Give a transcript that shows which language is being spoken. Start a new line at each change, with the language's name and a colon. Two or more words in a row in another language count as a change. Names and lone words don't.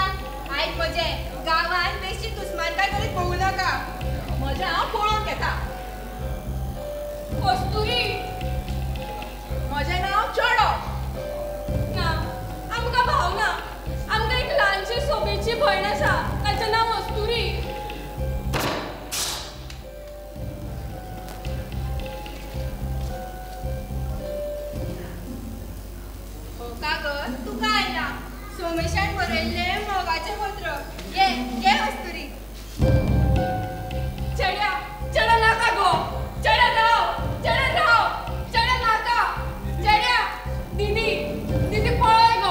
Konkani: आयक म्हजें गांवांत बेश्टी दुस्मानकाय करीत पळोवं नाका. म्हजें हांव पळोवन घेता. कस्तुरी. म्हजें नांव चेडो. ना आमकां भाव ना. आमकां एक ल्हानशी सोबेची भयण आसा ताचें नांव कस्तुरी. हो का ग? तुका आयला. सोमेशान बरयल्लें मोगाचें पत्र. घे घे कस्तुरी. चेड्या चेड्या नाका गो. चेड्या राव. चेड्या राव. चेड्या नाका. चेड्या दीदी दीदी पळय गो.